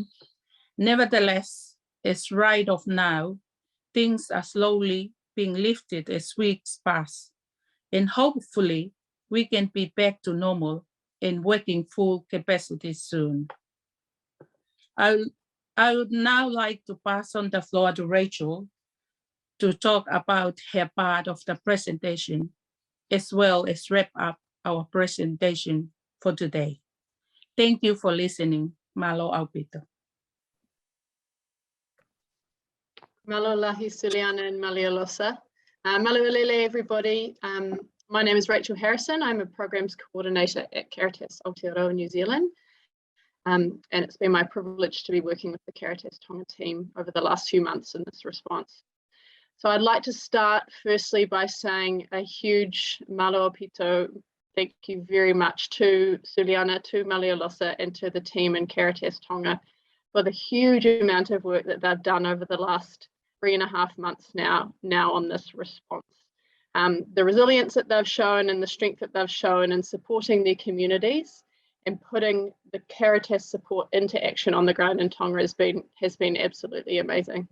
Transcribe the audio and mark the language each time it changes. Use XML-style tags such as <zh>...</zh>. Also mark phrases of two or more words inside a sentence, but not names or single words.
<en>Nevertheless, as right of now, things are slowly being lifted as weeks pass, and hopefully we can be back to normal and working full capacity soon. I would now like to pass on the floor to Rachel to talk about her part of the presentation, as well as wrap up our presentation for today. Thank you for listening.</en> <to>Malo aupito. Malo lahi Suliana and Malialosa. Malo elele everybody.</to> <en>My name is Rachel Harrison. I'm a programs coordinator at Caritas Aotearoa New Zealand. And it's been my privilege to be working with the Caritas Tonga team over the last few months in this response. So I'd like to start firstly by saying a huge</en> <to>malo apito,</to> <en>thank you very much to Suliana, to Malialosa, and to the team in Caritas Tonga for the huge amount of work that they've done over the last 3.5 months now on this response. The resilience that they've shown and the strength that they've shown in supporting their communities and putting the Caritas support into action on the ground in Tonga has been absolutely amazing.</en>